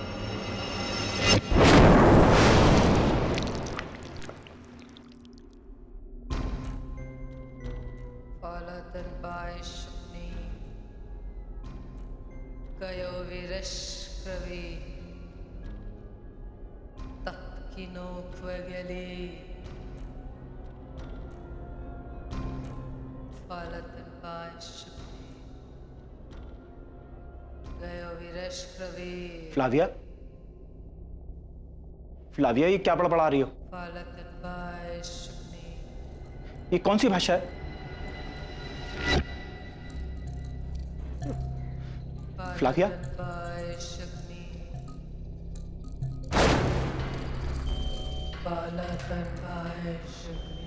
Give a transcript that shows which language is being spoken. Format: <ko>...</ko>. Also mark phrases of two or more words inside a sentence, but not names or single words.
<hi>Falaten Baishni Kayo Virashkravi Tatkino Kvageli Falaten Baishni Kayo Virashkravi फ्लाविया, फ्लाविया, ये क्या पढ़ा रही हो? Falaten Baishni ये कौन सी भाषा है? फ्लाविया, Falaten Baishni</hi>